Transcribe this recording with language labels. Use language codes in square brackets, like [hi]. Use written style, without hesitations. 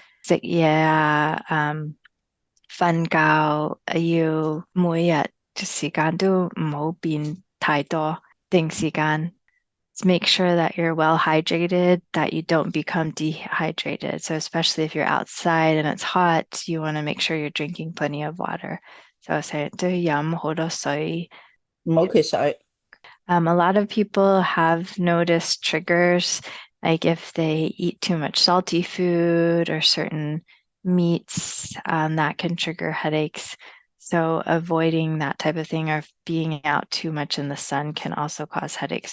[yue] 食嘢啊，瞓覺要每日時間都唔好變太多，定時間。 [en] Make sure that you're well hydrated, that you don't become dehydrated. So especially if you're outside and it's hot, you want to make sure you're drinking plenty of water. [yue] So say都飲好多水，唔好缺水。 [en] A lot of people have noticed triggers, like if they eat too much salty food or certain meats, that can trigger headaches. So avoiding that type of thing or being out too much in the sun can also cause headaches.